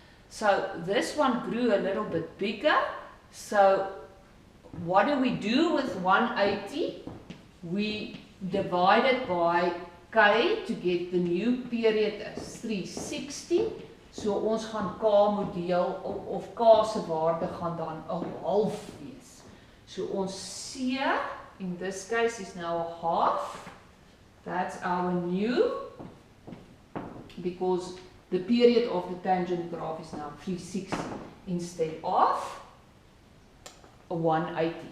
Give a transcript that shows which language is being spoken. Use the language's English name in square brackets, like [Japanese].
[English] So this one grew a little bit bigger. So what do we do with 180? We divide it by K to get the new period as 360. [Afrikaans] So ons gaan K moet deel, of K se waarde gaan dan 'n half wees. [English] So ons C, in this case, is now a half. That's our new, because the period of the tangent graph is now 360 instead of 180.